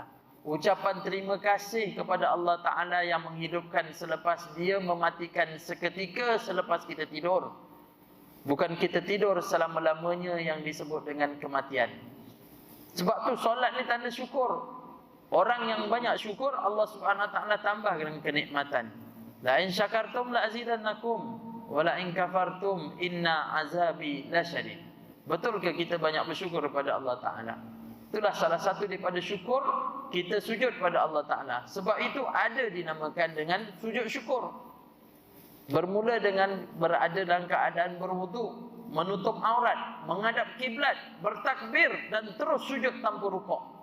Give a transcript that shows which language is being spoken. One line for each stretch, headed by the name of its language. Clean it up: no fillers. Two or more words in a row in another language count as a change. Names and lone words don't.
Malay: Ucapan terima kasih kepada Allah Ta'ala yang menghidupkan selepas dia mematikan seketika selepas kita tidur. Bukan kita tidur selama-lamanya yang disebut dengan kematian. Sebab tu solat ni tanda syukur. Orang yang banyak syukur, Allah
Arabic: سبحانه وتعالى
Malay: tambah dengan kenikmatan.
Arabic: لئن شكرتم لأزيدنكم ولئن كفرتم إن عذابي لشديد.
Malay: Betul ke kita banyak bersyukur kepada Allah Ta'ala? Itulah salah satu daripada syukur, kita sujud pada Allah Ta'ala. Sebab itu ada dinamakan dengan sujud syukur. Bermula dengan berada dalam keadaan berwudu, menutup aurat, menghadap kiblat, bertakbir dan terus sujud tanpa rukuk.